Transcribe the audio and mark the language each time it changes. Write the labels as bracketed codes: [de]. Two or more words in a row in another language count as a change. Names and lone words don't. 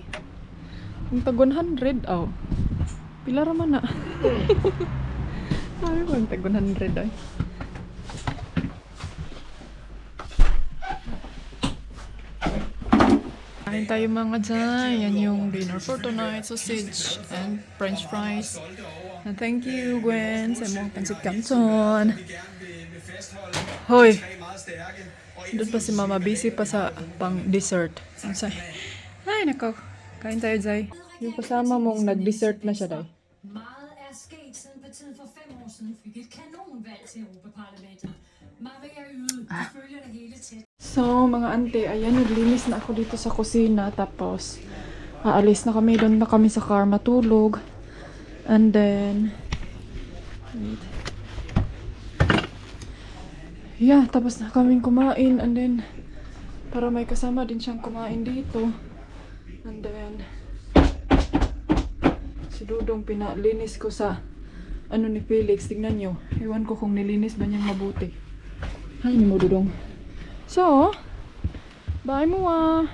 [ceb] Yung tag 100, oh. Pila ra man na. [tl] Sabi ko, yung tag 100, ay. Kain tayo mga dyan. Yan yung [en] dinner for tonight. Sausage and french fries. And thank you, [tl] Gwen, sa mong pansit canton. Hoy! Doon pa si mama. Busy pa sa pang dessert. Ay, nako. Kain tayo, Zay. Yung kasama mong nag-dessert na siya, Day. [da] Meget er sket siden partiet for 5 år siden fik et kanonvalg til Europaparlamentet. Maria ydede, de følger det hele tæt. [tl] So, mga ante, ayan, naglinis na ako dito sa kusina. Tapos, aalis na kami. Doon na kami sa car matulog. [en] And then, wait. Yeah, [tl] tapos na kaming kumain. [en] And then, [tl] para may kasama din siyang kumain dito. [en] And then, [tl] si Dudong pinalinis ko sa ano ni Felix. Tignan nyo. Ewan ko kung nilinis ba niyang mabuti. [ceb] Hay ni mo, Dudong. So, bye mo ah.